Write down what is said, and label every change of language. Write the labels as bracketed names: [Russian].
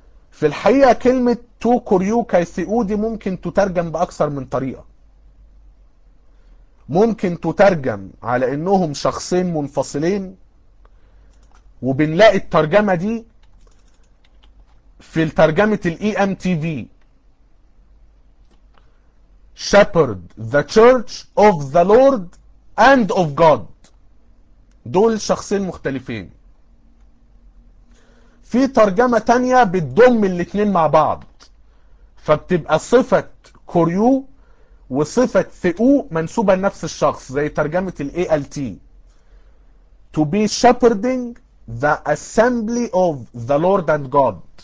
[Arabic] في الحقيقة كلمة تو كوريو كاي ثيو دي ممكن تترجم بأكثر من طريقة. ممكن تترجم على إنهم شخصين منفصلين, وبنلاقي الترجمة دي في ترجمة الـ EMTV. [English] Shepherd the church of the Lord and of God. [Arabic] دول شخصين مختلفين. في ترجمة تانية بتضم الاتنين مع بعض, فبتبقى صفة كوريو وصفة ثئو منسوبة لنفس الشخص زي ترجمة الـ ALT. [English] To be shepherding the assembly of the Lord and God.